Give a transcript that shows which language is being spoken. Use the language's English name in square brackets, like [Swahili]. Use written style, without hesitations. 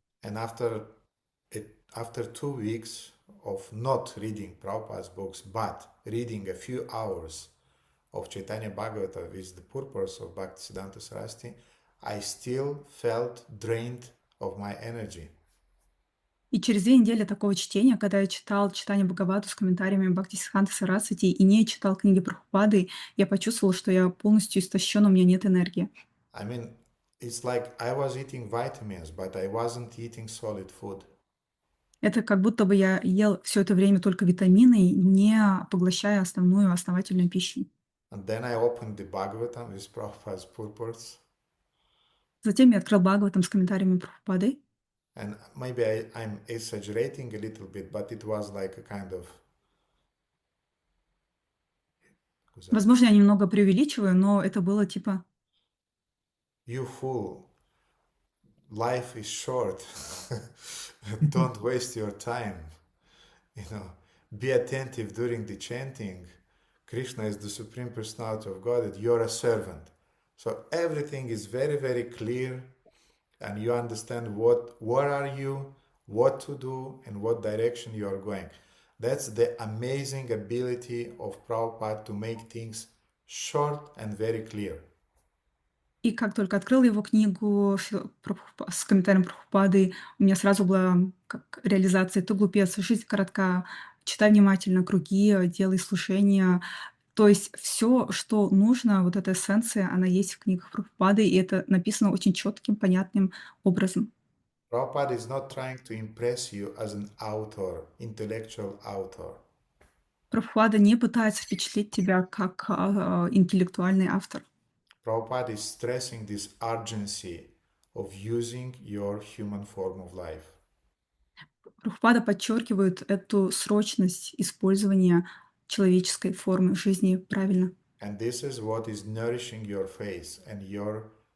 [English] And after 2 weeks of not reading Prabhupada's books, but reading a few hours of Chaitanya Bhagavata with the purpose of Bhaktisiddhanta Saraswati, I still felt drained of my energy. [Russian] И через 2 недели такого чтения, когда я читал читание Бхагавату с комментариями Бхактисиддханты Сарасвати и не читал книги Прабхупады, я почувствовал, что я полностью истощен, у меня нет энергии. [English] I mean, it's like I was eating vitamins, but I wasn't eating solid food. [Russian] Это как будто бы я ел все это время только витамины, не поглощая основательную пищу. [English] And then I opened the Bhagavatam with Prabhupada's purports. [Russian] Затем я открыл Бхагаватам с комментариями Прабхупады. [English] And maybe I'm exaggerating a little bit, but it was like a kind of... [Russian] Возможно, я немного преувеличиваю, но это было типа... [English] You fool, life is short. Don't waste your time. Be attentive during the chanting. Krishna is the Supreme Personality of Godhead. You're a servant. So everything is very, very clear, and you understand where are you, what to do, and what direction you are going. That's the amazing ability of Prabhupada to make things short and very clear. [Russian] И как только открыл его книгу с комментарием Прабхупады, у меня сразу была как реализация: «Ты глупец, жизнь коротка, читай внимательно круги, делай слушания». То есть все, что нужно, вот эта эссенция, она есть в книгах Прабхупады, и это написано очень четким, понятным образом. [English] Prabhupada is not trying to impress you as an author, intellectual author. [Russian] Прабхупада не пытается впечатлить тебя как интеллектуальный автор. [English] Prabhupada is stressing this urgency of using your human form of life. [Russian] Прабхупада подчеркивает эту срочность использования человеческой формы жизни правильно. [English] And this is what is nourishing your faith and your